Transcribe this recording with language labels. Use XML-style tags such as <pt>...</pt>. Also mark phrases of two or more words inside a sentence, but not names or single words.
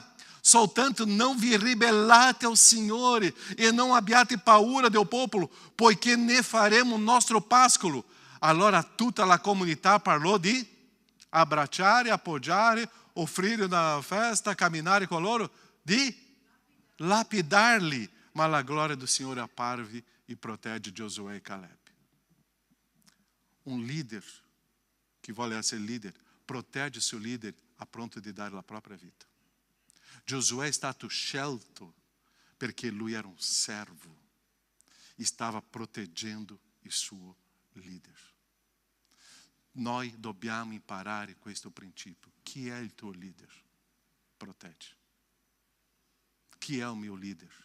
<it>Soltanto não vi ribellate ao Signore e não abbiate paura del popolo, poiché ne faremo nostro pascolo. Allora tutta la comunità parlò di abbracciare, appoggiare, offrire una festa, camminare con loro, di lapidarli. Ma la</it> <pt>glória do Senhor</pt> <it>apparve e protege Giosuè e Caleb. Um líder que vuole essere líder, protegge</it> <pt>seu líder</pt> <it>a ponto di dare la propria vita. Giosuè è stato scelto perché lui era un servo e stava proteggendo il suo leader. Noi dobbiamo imparare questo principio. Chi è il tuo leader? Protegge. Chi è il mio leader?</it>